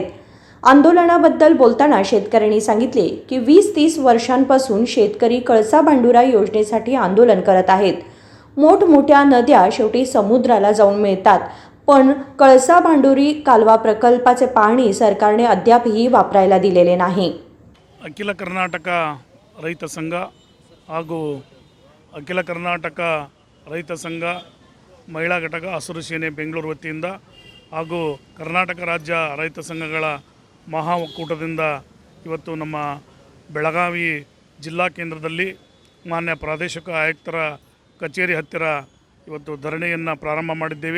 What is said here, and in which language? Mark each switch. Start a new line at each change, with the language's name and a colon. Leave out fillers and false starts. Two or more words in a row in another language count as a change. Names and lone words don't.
Marathi: आंदोलनाबद्दल बोलताना शेतकऱ्यांनी सांगितले की 20-30 वर्षांपासून शेतकरी कळसा भांडुरा योजनेसाठी आंदोलन करत आहेत. मोठमोठ्या नद्या शेवटी समुद्राला जाऊन मिळतात, पण कळसा भांडुरी कालवा प्रकल्पाचे पाणी सरकारने अद्यापही वापरायला दिलेले नाही.
Kannada: ಅಖಿಲ ಕರ್ನಾಟಕ ರೈತ ಸಂಘ ಹಾಗೂ ಅಖಿಲ ಕರ್ನಾಟಕ ರೈತ ಸಂಘ ಮಹಿಳಾ ಘಟಕ ಹಸಿರು ಸೇನೆ ಬೆಂಗಳೂರು ವತಿಯಿಂದ ಹಾಗೂ ಕರ್ನಾಟಕ ರಾಜ್ಯ ರೈತ ಸಂಘಗಳ ಮಹಾ ಒಕ್ಕೂಟದಿಂದ ಇವತ್ತು ನಮ್ಮ ಬೆಳಗಾವಿ ಜಿಲ್ಲಾ ಕೇಂದ್ರದಲ್ಲಿ ಮಾನ್ಯ ಪ್ರಾದೇಶಿಕ ಆಯುಕ್ತರ ಕಚೇರಿ ಹತ್ತಿರ ಇವತ್ತು ಧರಣಿಯನ್ನು ಪ್ರಾರಂಭ ಮಾಡಿದ್ದೇವೆ.